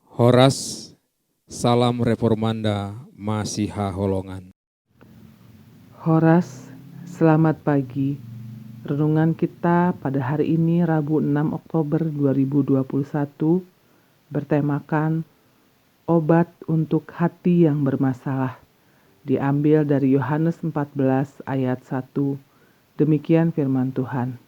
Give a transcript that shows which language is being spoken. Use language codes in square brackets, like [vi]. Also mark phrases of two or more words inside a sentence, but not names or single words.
[id] Horas, salam reformanda Masiha Holongan. Horas, selamat pagi. Renungan kita pada hari ini Rabu 6 Oktober 2021 bertemakan obat untuk hati yang bermasalah. Diambil dari Yohanes 14 ayat 1. Demikian firman Tuhan.